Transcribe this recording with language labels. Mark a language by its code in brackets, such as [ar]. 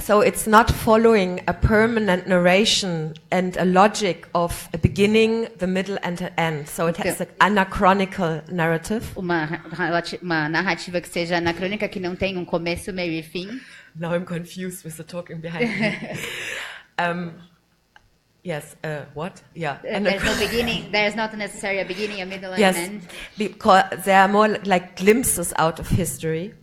[en] So it's not following a permanent narration and a logic of a beginning, the middle and an end. So it has an anachronical narrative. [pt] Uma narrativa que seja anacrônica, que não tem um começo, meio e fim. [en] Now I'm confused with the talking behind me. Yes, what? Yeah. There's no beginning, there's not necessarily a beginning, a middle and yes, an end. Because they are more like glimpses out of history.